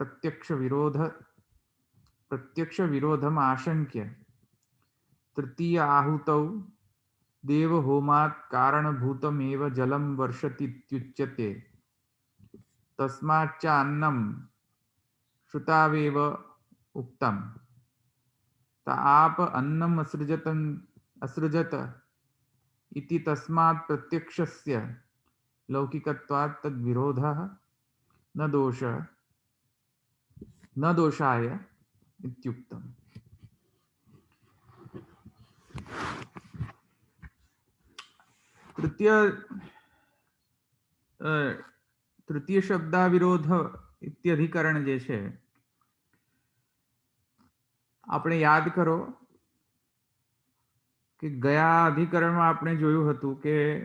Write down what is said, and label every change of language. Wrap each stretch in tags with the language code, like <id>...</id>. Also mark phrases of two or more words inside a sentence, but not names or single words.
<sa>प्रत्यक्ष विरोधम आशंक्य तृतीय आहुतौ देवहोमात कारणभूतमेव जलम वर्षतीत्युच्यते तस्माच्च अन्नम श्रुतावेव उक्तम ताप अन्नम असृजत इति तस्मात् प्रत्यक्षस्य लौकिकत्वात् तद्विरोधः न दोषाय इत्युक्तम्. तृतीय शब्दा विरोध इत्यधिकरण</sa> <gu>જે છે, આપણે યાદ કરો કે ગયા અધિકરણમાં આપણે જોયું હતું કે</gu>